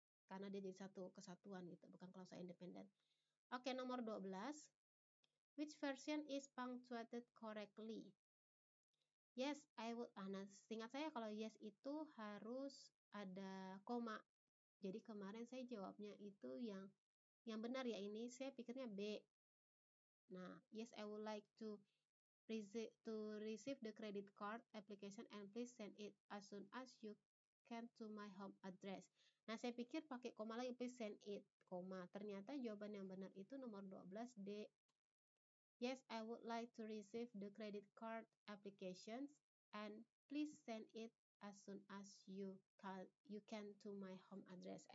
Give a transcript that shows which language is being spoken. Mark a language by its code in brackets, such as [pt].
[id] Karena dia jadi satu kesatuan gitu, bukan klausa independen. Oke, nomor 12. [en] Which version is punctuated correctly? Yes, I would. [id] Nah, seingat saya kalau yes itu harus ada koma. Jadi kemarin saya jawabnya itu yang benar ya, ini saya pikirnya B. Nah, [en] yes, I would like to receive the credit card application and please send it as soon as you can to my home address. [id] Nah, saya pikir pakai koma lagi, [en] please send it, [id] koma. Ternyata jawaban yang benar itu nomor 12 D. [en] Yes, I would like to receive the credit card applications and please send it as soon as you can to my home address.